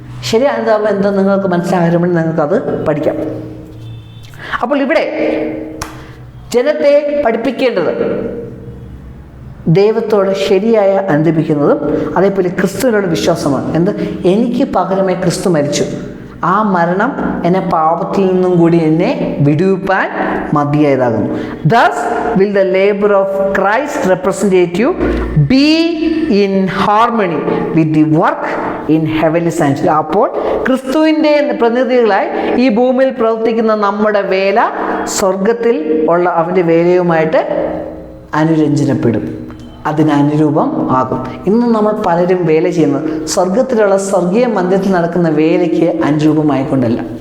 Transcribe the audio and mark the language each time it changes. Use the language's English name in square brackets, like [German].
[Malayalam] ശരിയായ അനുതാപം എന്താണെന്ന് നിങ്ങൾക്ക് മനസ്സിലാകുമ്പോൾ നിങ്ങൾക്കത് പഠിക്കാം. അപ്പോൾ ഇവിടെ ജനത്തെ പഠിപ്പിക്കേണ്ടത് ദൈവത്തോട് ശരിയായ അനുദപിക്കുന്നതും അതേപോലെ ക്രിസ്തുവിനോട് വിശ്വാസമാണ്. എന്ത്? എനിക്ക് പകരമായി ക്രിസ്തു മരിച്ചു. ആ മരണം എന്നെ പാപത്തിൽ നിന്നും കൂടി എന്നെ വിടുവിപ്പാൻ മതിയായതാകുന്നു. [English] Thus will the labor of Christ representative be in harmony with the work in heavenly sanctuary. [Malayalam] അപ്പോൾ ക്രിസ്തുവിൻ്റെ പ്രതിനിധികളായി ഈ ഭൂമിയിൽ പ്രവർത്തിക്കുന്ന നമ്മുടെ വേല സ്വർഗത്തിൽ ഉള്ള അവൻ്റെ വേലയുമായിട്ട് അനുരഞ്ജനപ്പെടും, അതിനനുരൂപം ആകും. ഇന്ന് നമ്മൾ പലരും വേല ചെയ്യുന്നത് സ്വർഗത്തിലുള്ള സ്വർഗീയ മന്ദിരത്തിൽ നടക്കുന്ന വേലയ്ക്ക് അനുരൂപമായിക്കൊണ്ടല്ല.